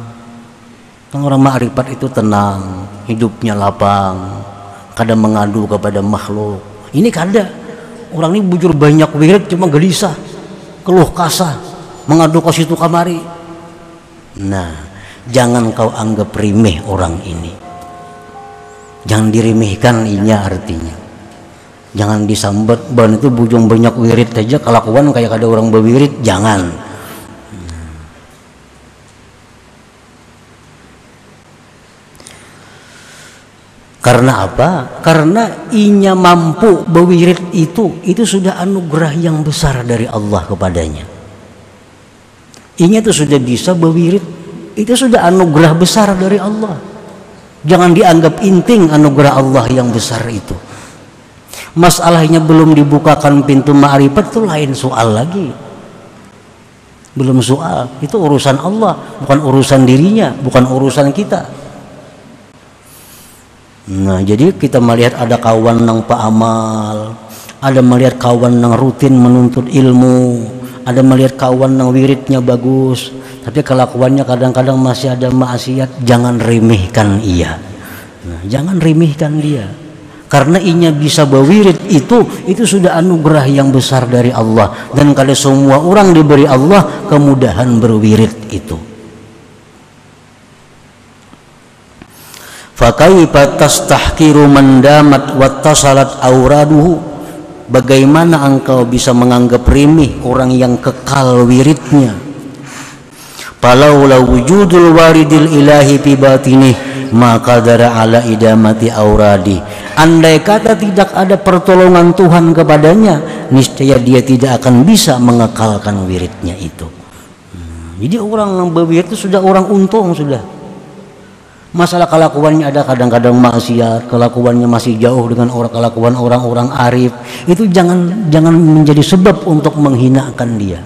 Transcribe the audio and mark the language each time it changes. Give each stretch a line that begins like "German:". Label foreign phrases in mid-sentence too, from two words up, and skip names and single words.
Banjar: Orang ma'rifat itu tenang, hidupnya lapang, kadang mengadu kepada makhluk. Ini kada. Orang ini bujur banyak wirid cuma gelisah, keluh kasah, mengadu ke situ kamari. Nah, jangan kau anggap remeh orang ini. Jangan diremehkan, inya artinya. Jangan disambat, ban itu bujung banyak wirid aja kelakuan kayak ada orang berwirid, jangan. Karena apa? Karena inya mampu berwirid itu sudah anugerah yang besar dari Allah kepadanya. Inya itu sudah bisa berwirid, itu sudah anugerah besar dari Allah. Jangan dianggap inting anugerah Allah yang besar itu. Masalahnya belum dibukakan pintu ma'rifat, itu lain soal lagi. Belum soal, itu urusan Allah, bukan urusan dirinya, bukan urusan kita. Nah, jadi kita melihat ada kawan nang paamal, ada melihat kawan nang rutin menuntut ilmu, ada melihat kawan nang wiridnya bagus, tapi kelakuannya kadang-kadang masih ada maksiat. Jangan remehkan ia. Nah, jangan remehkan dia. Karena inya bisa berwirid itu sudah anugerah yang besar dari Allah, dan kalau semua orang diberi Allah kemudahan berwirid itu.
Arabic: فكيف تستحقر من دامت واتصلت أوراده,
Banjar: bagaimana engkau bisa menganggap remeh orang yang kekal wiridnya,
Arabic: فلولا وجود الوارد الإلهي في باطنه ما قدر على إدامة الأوراد.
Banjar: Andai kata tidak ada pertolongan Tuhan kepadanya, niscaya dia tidak akan bisa mengekalkan wiridnya itu. Jadi orang yang berwirid itu sudah orang untung sudah. Masalah kelakuannya ada kadang-kadang maksiat, kelakuannya masih jauh dengan kelakuan orang-orang arif, itu jangan menjadi sebab untuk menghinakan dia.